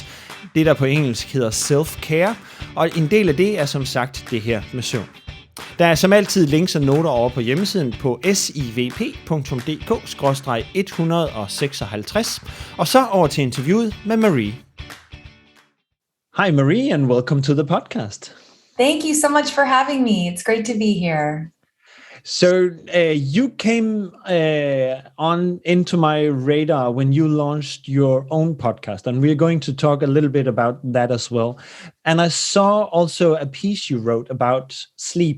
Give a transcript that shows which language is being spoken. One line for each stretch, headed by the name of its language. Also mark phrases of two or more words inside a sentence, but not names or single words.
Danish: Det, der på engelsk hedder self-care, og en del af det er som sagt det her med søvn. Der er som altid links og noter over på hjemmesiden på SIVP.dk/156, og så over til interviewet med Marie.
English: Hi Marie, and welcome to the podcast. Thank you so much for having me. It's great to be here. So you came on into my radar when you launched your own podcast, and we're going to talk a little bit about that as well. And I saw also a piece you wrote about sleep.